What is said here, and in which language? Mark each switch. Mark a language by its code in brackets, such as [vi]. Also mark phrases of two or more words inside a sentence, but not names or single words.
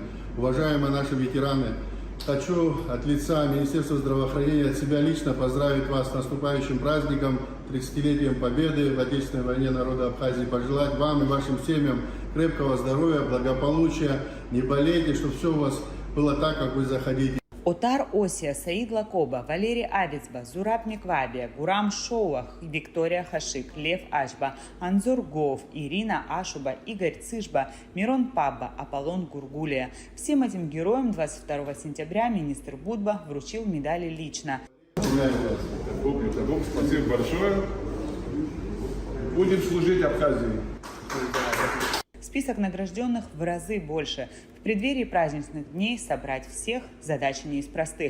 [ru] Уважаемые наши ветераны, хочу от лица Министерства здравоохранения, от себя лично поздравить вас с наступающим праздником, 30-летием Победы в Отечественной войне народа Абхазии, пожелать вам и вашим семьям крепкого здоровья, благополучия, не болейте, чтобы все у вас было так, как вы захотите. Отар Осия, Саид Лакоба, Валерий Авицба, Зураб Миквабия, Гурам Шоуах, Виктория Хашик, Лев Ашба, Анзор Гов, Ирина Ашуба, Игорь Цышба, Мирон Пабба, Аполлон Гургулия. Всем этим героям 22 сентября министр Будба вручил медали лично. Спасибо большое. Будем служить Абхазии. Список награжденных в разы больше. В преддверии праздничных дней собрать всех – задача не из простых.